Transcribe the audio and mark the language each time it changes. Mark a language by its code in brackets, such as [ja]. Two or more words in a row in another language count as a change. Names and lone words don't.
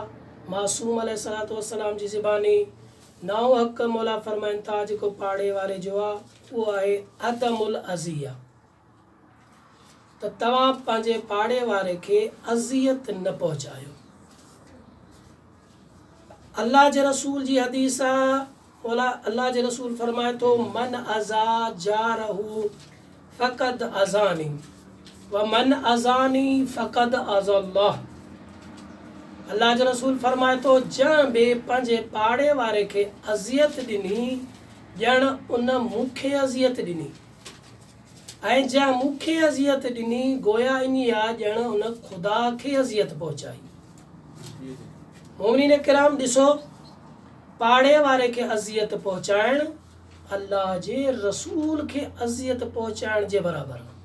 [sd] मासूम [ar] عليه الصلاة والسلام [sd] जी ज़बानी 9 हक़ मौला फ़रमाइनि था जेको पाड़े वारे जो आहे उहो आहे [ar] عدم الأذية, [sd] त तव्हां पंहिंजे पाड़े वारे खे अज़ियत न पहुचायो। अल्लाह जे रसूल जी हदीस आहे, मौला अल्लाह जे रसूल फरमाए थो, [ar] من آذى جاره فقد آذاني ومن آذاني فقد آذى الله. [sd] अल्लाह जो रसूल फरमाए थो, जंहिं बि पंहिंजे पाड़े वारे खे अज़ियत ॾिनी ॼण उन मूंखे अज़ियत ॾिनी, ऐं जंहिं मूंखे अज़ियत ॾिनी गोया इन आहे ॼण उन ख़ुदा खे अज़ियत पहुचाई। मोमिनीन किराम ॾिसो, पाड़े वारे खे अज़ियत पहुचाइण अल्लाह जे रसूल खे अज़ियत पहुचाइण जे बराबरि आहे।